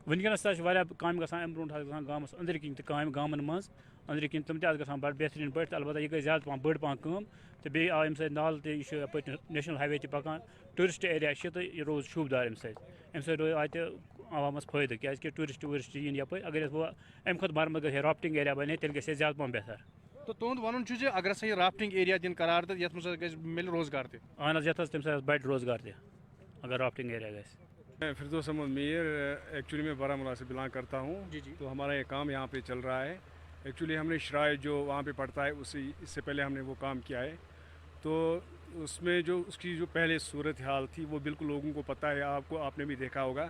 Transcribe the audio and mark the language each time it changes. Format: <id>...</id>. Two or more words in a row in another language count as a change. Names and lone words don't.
<ks>وٕنکٮ۪نَس تہِ حظ چھِ واریاہ کامہِ گژھان، اَمہِ برونٛٹھ حظ گژھان گامَس أنٛدرۍ کِنۍ تہِ کامہِ گامَن منٛز أنٛدرۍ کِنۍ تِم تہِ حظ گژھان بَڑٕ بہتریٖن پٲٹھۍ تہٕ البتہ یہِ گٔے زیادٕ پَہَن بٔڑ پَہَن کٲم تہٕ بیٚیہِ آو اَمہِ سۭتۍ نالہٕ تہِ، یہِ چھُ یَپٲرۍ</ks> <en>national highway</en> <ks>تہِ پَکان،</ks> <en>tourist area</en> <ks>چھِ تہٕ یہِ روٗز شوٗبدار اَمہِ سۭتۍ. اَمہِ سۭتۍ روٗد اَتہِ عوامَس فٲیدٕ، کیٛازِکہِ ٹوٗرِسٹ ووٗرِسٹ یِن یَپٲرۍ. اگر أسۍ وۄنۍ اَمہِ کھۄتہٕ مرمت گژھِ ہے،</ks> <en>rafting area</en> <ks>بَنہِ ہے، تیٚلہِ گژھِ ہے زیادٕ پَہَن بہتر. تو تُہُنٛد وَنُن چھُ زِ اگر ہسا یہِ</ks> <en>rafting area</en> <ks>دِنۍ قرار تہٕ یَتھ منٛز ہسا گژھِ مِلہِ روزگار تہِ. اہن حظ یَتھ حظ تَمہِ سۭتۍ بَڑِ روزگار تہِ اگر</ks> <en>rafting area</en> <ks>گژھِ.</ks> <ur>میں فردوس احمد میر ایکچولی میں بارہمولہ سے بلانگ کرتا ہوں. جی جی. تو ہمارا یہ کام یہاں پہ چل رہا ہے. ایکچولی ہم نے شرائع جو وہاں پہ پڑتا ہے اس سے پہلے ہم نے وہ کام کیا ہے. تو اس میں جو اس کی جو پہلے صورت حال تھی وہ بالکل لوگوں کو پتہ ہے، آپ نے بھی دیکھا ہوگا.</ur>